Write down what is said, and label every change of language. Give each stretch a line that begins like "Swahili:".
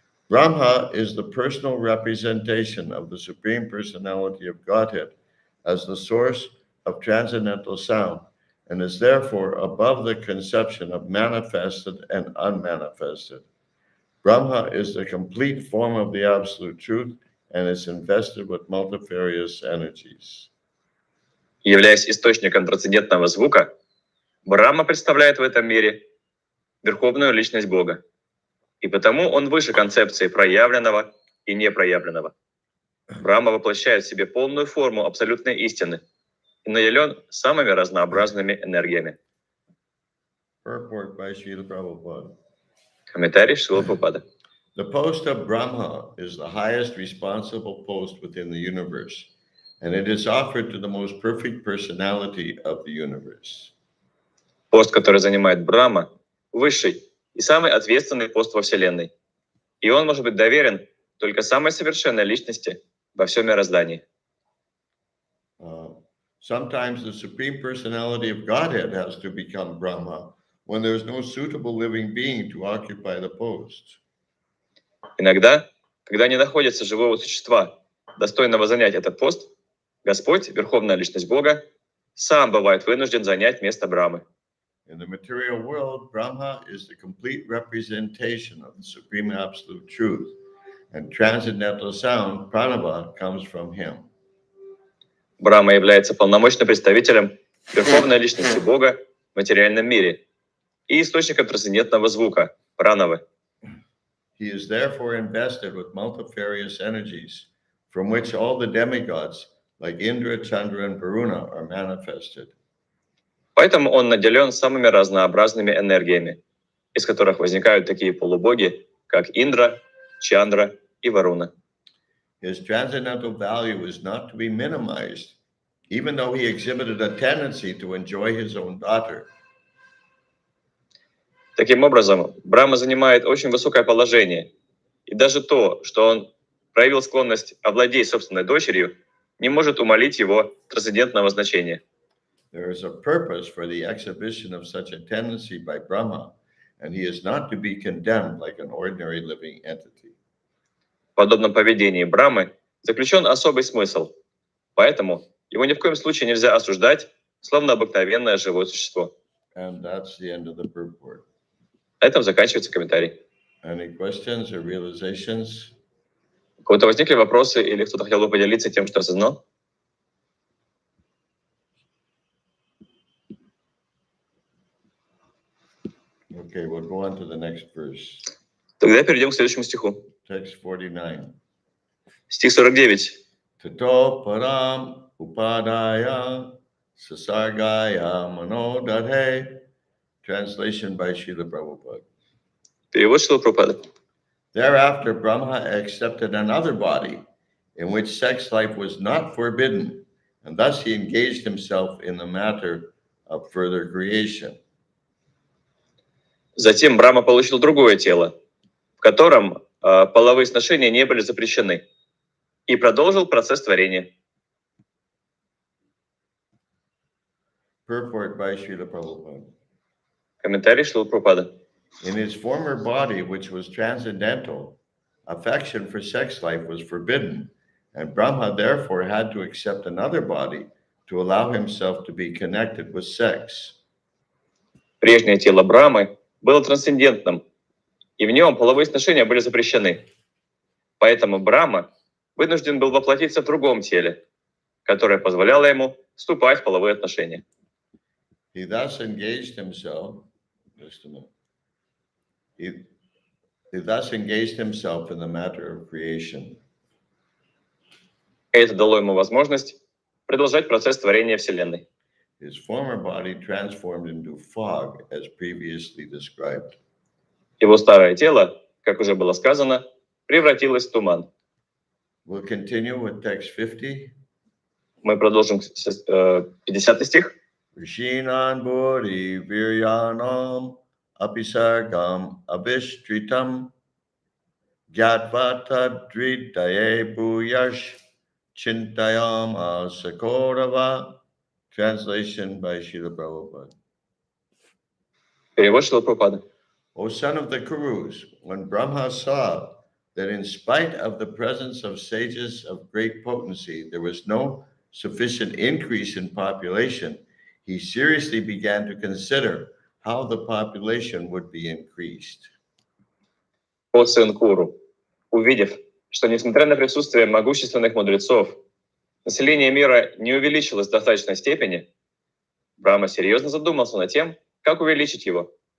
English: Brahma is the personal representation of the Supreme Personality of Godhead as the source of transcendental sound and is therefore above the conception of manifested and unmanifested. Brahma is the complete form of the Absolute Truth and is invested with multifarious energies.
Russian: Являясь источником трансцендентного звука, Брахма представляет в этом мире верховную личность Бога. И потому он выше концепции проявленного и непроявленного. Брахма воплощает в себе полную форму абсолютной истины и наделен самыми разнообразными энергиями.
English: Purport by Srila Prabhupada.
Russian: Комментарий Шрила Прабхупады.
English: The post of Brahma is the highest responsible post within the universe, and it is offered to the most perfect personality of the universe.
Russian: Пост, который занимает Брахма, высший и самый ответственный пост во Вселенной. И он может быть доверен только самой совершенной личности во всем мироздании.
English: Sometimes the Supreme Personality of Godhead has to become Brahma when there is no suitable living being to occupy the post.
Russian: Иногда, когда не находится живого существа, достойного занять этот пост, Господь, Верховная Личность Бога, сам бывает вынужден занять место Брамы.
English: In the material world, Brahma is the complete representation of the Supreme Absolute Truth, and transcendental sound, pranava, comes from him.
Russian: Брахма является полномочным представителем Верховной Личности Бога в материальном мире и источником трансцендентного звука, пранавы.
English: He is therefore invested with multifarious energies, from which all the demigods, like Indra, Chandra, and Varuna, are manifested.
Russian: Поэтому он наделен самыми разнообразными энергиями, из которых возникают такие полубоги, как Индра, Чандра и Варуна.
English: His transcendental value is not to be minimized, even though he exhibited a tendency to enjoy his own daughter.
Russian: Таким образом, Брахма занимает очень высокое положение, и даже то, что он проявил склонность овладеть собственной дочерью, не может умалить его трансцендентного значения.
English: There is a purpose for the exhibition of such a tendency by Brahma, and he is not to be condemned like an ordinary living entity.
Russian: В подобном поведении Брамы заключен особый смысл, поэтому его ни в коем случае нельзя осуждать, словно обыкновенное живое существо.
English: And that's the end of the purport.
Russian: На этом заканчивается комментарий.
English: Any questions or realizations?
Russian: У кого-то возникли вопросы или кто-то хотел бы поделиться тем, что осознал?
English: Okay, we'll go on to the next verse.
Russian: Тогда перейдем к следующему стиху.
English: Text 49.
Russian: Стих 49.
Sanskrit: Tato param upadaya sasargaya manodadhe.
English: Translation by Srila Prabhupada.
Russian: Перевод Шрила Прабхупады.
English: Thereafter, Brahma accepted another body in which sex life was not forbidden, and thus he engaged himself in the matter of further creation.
Russian: Затем Брахма получил другое тело, в котором половые сношения не были запрещены, и продолжил процесс творения.
English: Purport by Srila Prabhupada.
Russian: Комментарий Шрила Прабхупады.
English: In his former body, which was transcendental, affection for sex life was forbidden, and Brahma therefore had to accept another body to allow himself to be connected with sex.
Russian: Прежнее тело Брамы было трансцендентным, и в нем половые сношения были запрещены. Поэтому Брахма вынужден был воплотиться в другом теле, которое позволяло ему вступать в половые отношения.
English: He thus engaged himself, he thus engaged himself in the matter of creation.
Russian: Это дало ему возможность продолжать процесс творения Вселенной.
English: His former body transformed into fog, as previously described.
Russian: Его старое тело, как уже было сказано, превратилось в туман.
English: We'll continue with text 50.
Russian: Мы продолжим 50 стих.
Sanskrit: Rishinan Buri Viryanam Apisargam Abhishtritam Gyatva Tadridaye Bhuyash Chintayam Asakorava.
English: Translation by Srila Prabhupada.
Russian: Перевод Шрила Прабхупады.
English: O son of the Kurus, when Brahma saw that in spite of the presence of sages of great potency, there was no sufficient increase in population, he seriously began to consider how the population would be increased.
Russian: О сын Куру, увидев, что несмотря на присутствие могущественных мудрецов, население мира не увеличилось в достаточной степени, Брахма серьезно задумался над тем, как увеличить его.